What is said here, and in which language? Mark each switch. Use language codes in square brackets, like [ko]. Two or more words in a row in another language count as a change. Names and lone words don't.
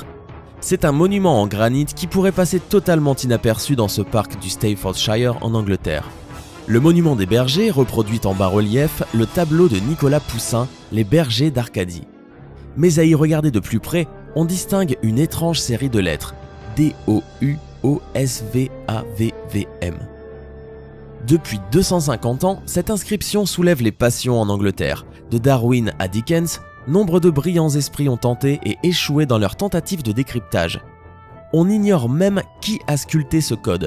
[fr] C'est un monument en granit qui pourrait passer totalement inaperçu dans ce parc du Staffordshire en Angleterre. Le monument des bergers reproduit en bas-relief le tableau de Nicolas Poussin, Les bergers d'Arcadie. Mais à y regarder de plus près, on distingue une étrange série de lettres, D-O-U-O-S-V-A-V-V-M. Depuis 250 ans, cette inscription soulève les passions en Angleterre. De Darwin à Dickens, nombre de brillants esprits ont tenté et échoué dans leur tentative de décryptage. On ignore même qui a sculpté ce code.